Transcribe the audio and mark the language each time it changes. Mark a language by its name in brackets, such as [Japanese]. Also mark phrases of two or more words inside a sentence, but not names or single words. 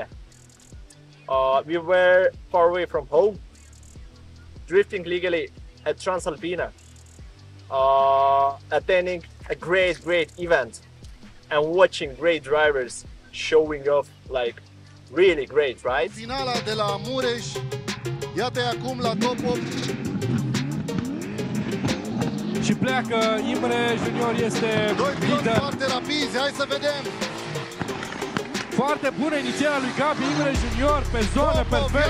[English] We were far away from home, drifting legally at Transalpina, attending a great event and watching great drivers showing off like really great, right? [Romanian] Finala de la Mureș, iată acum la top 8. Și pleacă Imre Junior, este lider. Foarte rapizi, hai să vedem. Foarte bună inițierea lui Gabi Imre Junior pe zonă, perfect.